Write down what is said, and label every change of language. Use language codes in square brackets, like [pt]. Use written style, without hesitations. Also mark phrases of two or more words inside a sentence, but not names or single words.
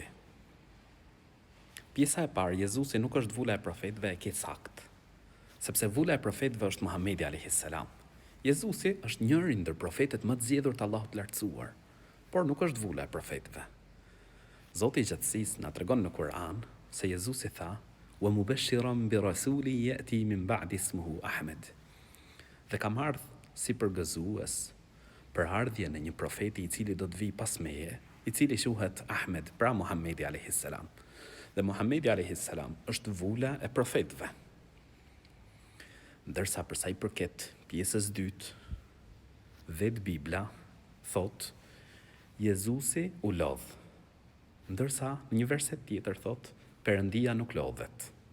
[sq] Pjesa e parë, Jezusi nuk është vula e profetëve e ke sakt, sepse vula e profetëve është Muhamedi a.s. Jezusi është njëri ndër profetët më të zgjedhur të Allahut të lartësuar, por nuk është vula e profetëve. Zoti i gjatësisë na tregon në Kur'an se Jezusi tha: [ar] "ومبشرا برسول يأتي من بعدي اسمه أحمد." [sq] Dhe kam ardhur si përgëzues për ardhjen e një profeti i cili do të vijë pas meje, i cili quhet Ahmed, pra Muhamedi a.s. Dhe Muhamedi a.s. është vula e profetëve. Ndërsa përsa i përket pjesës dytë, vetë Bibla thot Jezusi u lodh, ndërsa në një verset tjetër thot Perëndia nuk lodhet.